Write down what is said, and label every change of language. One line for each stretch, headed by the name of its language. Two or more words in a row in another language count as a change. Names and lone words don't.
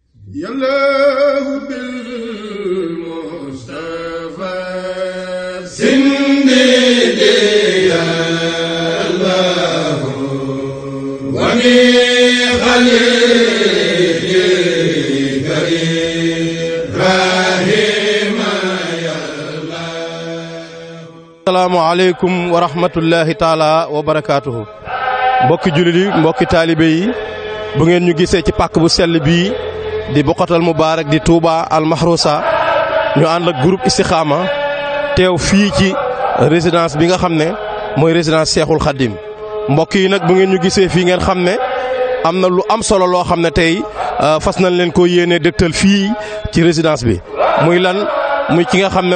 Arabic: يالله بالمصطفى سندي يا الله وبخليل إبراهيم يا الله. السلام عليكم ورحمة الله تعالى وبركاته.
Wolof: mbokki jullit yi mbokki taalibe yi bu ngeen ñu gisee ci pàkk bu sell bii di Boukhatoul Moubarak di Touba al Mahrousa ñu ànd ak groupe Istikhama teew fii ci résidence bi nga xam ne mooy résidence Cheikhoul Khadim. mbokk yi nag bu ngeen ñu gisee fii ngeen xam ne am na lu am solo loo xam ne tey fas nañ leen ko yéene dëgtal fii ci résidence bi muy lan muy ki nga xam ne